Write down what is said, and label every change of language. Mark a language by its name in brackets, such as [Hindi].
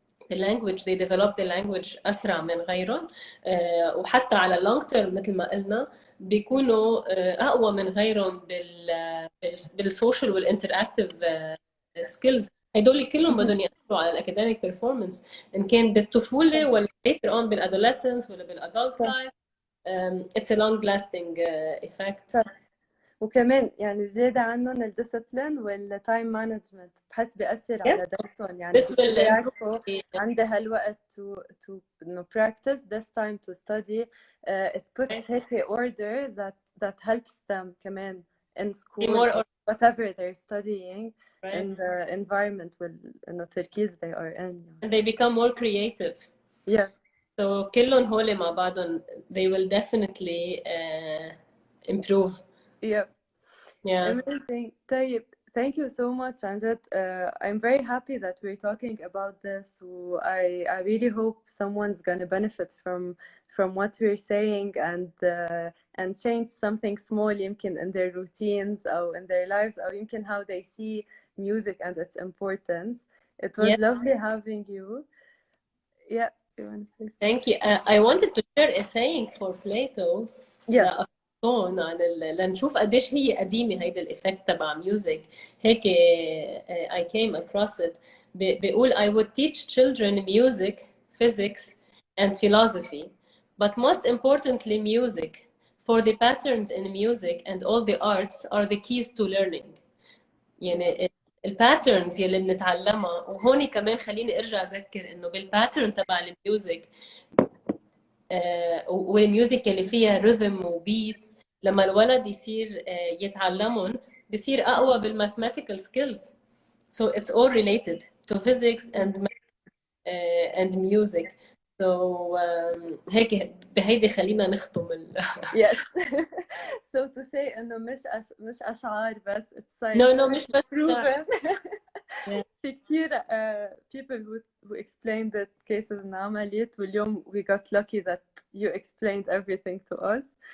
[Arabic] باللانجوج [English] they develop the language [Arabic] اسرع من غيرهم، وحتى على long term مثل ما قلنا بيكونوا اقوى من غيرهم بالسوشيال والانتراكتيف سكيلز. هدول كلهم بدهم ياثروا على الاكاديميك بيرفورمانس، ان كان بالطفوله ولا [English] later on [Arabic] بالادolescence ولا بالادلت لايف. [English] it's a long lasting effect. [Arabic] وكمان يعني زيادة عنهم الديسبلين والتايم مانجمنت، بحس بيأثر على درسهم. يعني بيعرفوا عندي هالوقت [English] to practice this time to study. It puts هيك order that helps them كمان in school or whatever they're studying in the environment [Arabic] إنه التركيز [English] they are in. And they become more creative. Yeah. So [Arabic] كلهم هول مع بعضهم [English] they will definitely improve. Yeah. Yeah. Amazing. طيب, thank you so much, Anjad. I'm very happy that we're talking about this. I really hope someone's gonna benefit from what we're saying and change something small يمكن in their routines or in their lives, or يمكن how they see music and its importance. It was lovely having you. Yeah. You want to say? Thank you. I wanted to share a saying for Plato. Yeah. [Arabic] عن لنشوف قديش هي قديمه هيدا الايفكت تبع ميوزك. [English] هيك I came across it. بيقول I would teach children music, physics and philosophy, but most importantly music, for the patterns in music and all the arts are the keys to learning. [Arabic] يعني الباترنز يلي بنتعلمها، وهون كمان خليني ارجع اذكر انه بالباترن تبع الميوزك والميوزك اللي فيها رhythm وبيتس، لما الولد يصير يتعلمهم بصير اقوى بالماثماتيكال سكيلز. [English] so it's all related to physics and music. [Arabic] So هيك بهيدي خلينا نختم [English] Yes. So to say إنه [Arabic] مش أشعار بس [English] it's [Arabic] no مش بس [English] proven. Yeah. [Arabic] في كتير [English] people who explained the cases [Arabic] انعملت واليوم [English] we got lucky that you explained everything to us.